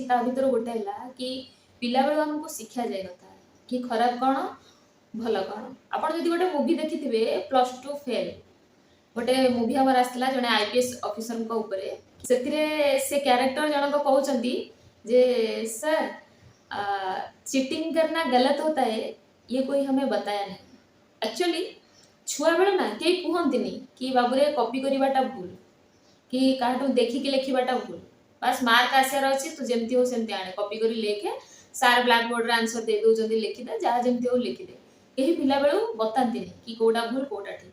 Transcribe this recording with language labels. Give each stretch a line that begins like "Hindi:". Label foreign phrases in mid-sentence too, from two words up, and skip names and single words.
Odia: ତା ଭିତରୁ ଗୋଟେ ହେଲା କି ପିଲାବେଳୁ ଆମକୁ ଶିକ୍ଷା ଯାଇନଥାଏ କି ଖରାପ କ'ଣ ଭଲ କ'ଣ। ଆପଣ ଯଦି ଗୋଟେ ମୁଭି ଦେଖିଥିବେ +2 ଫେଲ୍, ଗୋଟେ ମୁଭି ଆମର ଆସିଥିଲା ଜଣେ IPS ଅଫିସରଙ୍କ ଉପରେ। ସେଥିରେ ସେ କ୍ୟାରେକ୍ଟର ଜଣକ କହୁଛନ୍ତି ଯେ ସାର୍
Hindi: ଚିଟିଂ करना गलत होता है, ये कोई हमें बताया नहीं।
Odia: एक्चुअली ଛୁଆବେଳେ ନା କେହି କୁହନ୍ତିନି କି ବାବୁରେ କପି କରିବାଟା ଭୁଲ କି କାହାଠୁ ଦେଖିକି ଲେଖିବାଟା ଭୁଲ। ବାସ୍ ମାର୍କ ଆସିବାର ଅଛି, ତୁ ଯେମିତି ହଉ ସେମିତି ଆଣେ, କପି କରି ଲେଖେ, ସାର୍ ବ୍ଲାକ୍ ବୋର୍ଡରେ ଆନ୍ସର ଦେଇ ଦେଉଛନ୍ତି ଲେଖିଦେ, ଯାହା ଯେମିତି ହଉ ଲେଖିଦେ। କେହି ପିଲାବେଳୁ ବତାନ୍ତିନି କି କୋଉଟା ଭୁଲ କୋଉଟା ଠିକ।